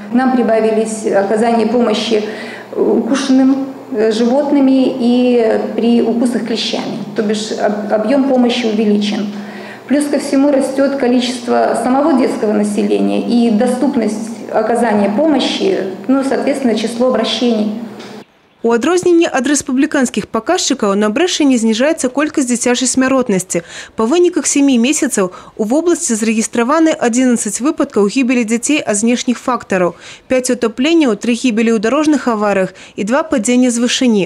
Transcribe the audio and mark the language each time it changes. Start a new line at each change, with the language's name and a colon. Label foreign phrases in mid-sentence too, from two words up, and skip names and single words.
Russian: Нам прибавились оказание помощи укушенным животными и при укусах клещами, то бишь объем помощи увеличен. Плюс ко всему растет количество самого детского населения и доступность оказания помощи, соответственно, число обращений.
Belarusian: У адрозненні ад рэспубліканскіх паказчыкаў на Брэшчыне зніжаецца колькасць дзіцячай смяротнасці. Па выніках 7 месяцаў у вобласці зарэгістраваны 11 выпадкаў гібелі дзяцей ад знешніх фактараў, 5 утапленняў, 3 гібелі ў дарожных аварыях і 2 падзення з вышыні.